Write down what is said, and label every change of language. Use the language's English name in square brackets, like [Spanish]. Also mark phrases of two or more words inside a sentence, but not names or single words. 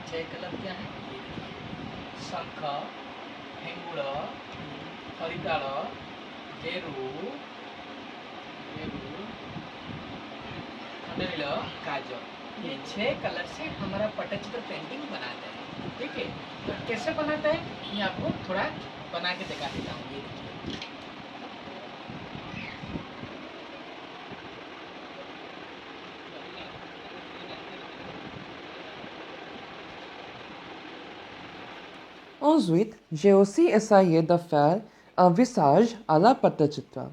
[Hindi] 6 कलर क्या है, ये देखिए शंख, हेंगुड़, हरिताल, गेरू, खंडनील, काजल, ये 6 कलर से हमारा पट्टचित्र पेंटिंग बनाते हैं, ठीक है। तो कैसे बनाते हैं मैं आपको थोड़ा बना के दिखा देता हूँ। ये देखिए [French] Ensuite, j'ai aussi essayé de faire un visage à la Pattachitra.